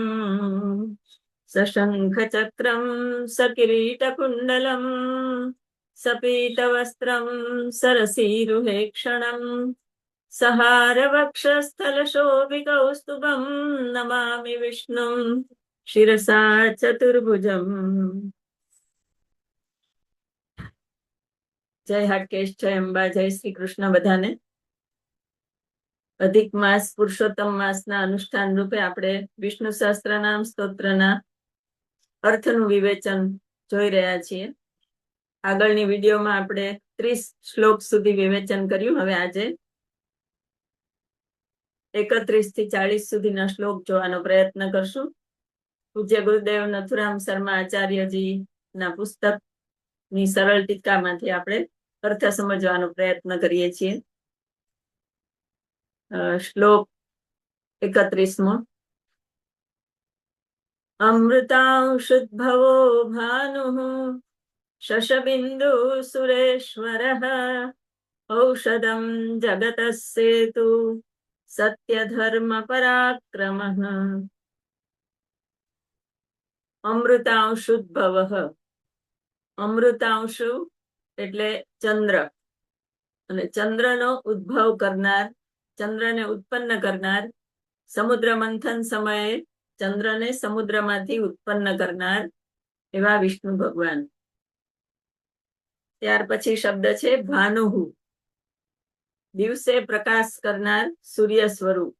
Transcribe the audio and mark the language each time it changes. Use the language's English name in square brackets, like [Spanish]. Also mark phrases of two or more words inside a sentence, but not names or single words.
[Sanskrit] सशङ्खचक्रं सकिरीटकुण्डलं सपीतवस्त्रं सरसीरुहेक्षणं सहारवक्षस्थलशोभिकौस्तुभं नमामि विष्णुं शिरसा चतुर्भुजम्। [Gujarati] જય હાટકેશ, જય અંબા, જય શ્રી કૃષ્ણ બધાને। અધિક માસ પુરુષોત્તમ માસના અનુષ્ઠાન રૂપે આપણે વિષ્ણુ સહસ્ત્રનામ સ્તોત્રના અર્થનું વિવેચન જોઈ રહ્યા છીએ. આગળની વિડીયોમાં આપણે 30 શ્લોક સુધી વિવેચન કર્યું. હવે આજે 31 થી 40 સુધીના શ્લોક જોવાનો પ્રયત્ન કરશું. પૂજ્ય ગુરુદેવ નથુરામ શર્મા આચાર્યજીના પુસ્તકની સરળ ટીકામાંથી આપણે અર્થ સમજવાનો પ્રયત્ન કરીએ છીએ. શ્લોક 31મો. [Sanskrit] अमृतांशुद्भवो भानुः शशबिन्दु सुरेश्वरः औषधं जगतः सेतु सत्यधर्म पराक्रमः. अमृतांशुद्भवः. [Gujarati] अमृतांशु એટલે ચંદ્ર, અને ચંદ્રનો ઉદ્ભવ કરનાર, ચંદ્રને ઉત્પન્ન કરનાર, સમુદ્ર મંથન સમયે ચંદ્રને સમુદ્રમાંથી ઉત્પન્ન કરનાર એવા વિષ્ણુ ભગવાન. ત્યાર પછી શબ્દ છે ભાનુહુ, દિવસે પ્રકાશ કરનાર સૂર્ય સ્વરૂપ.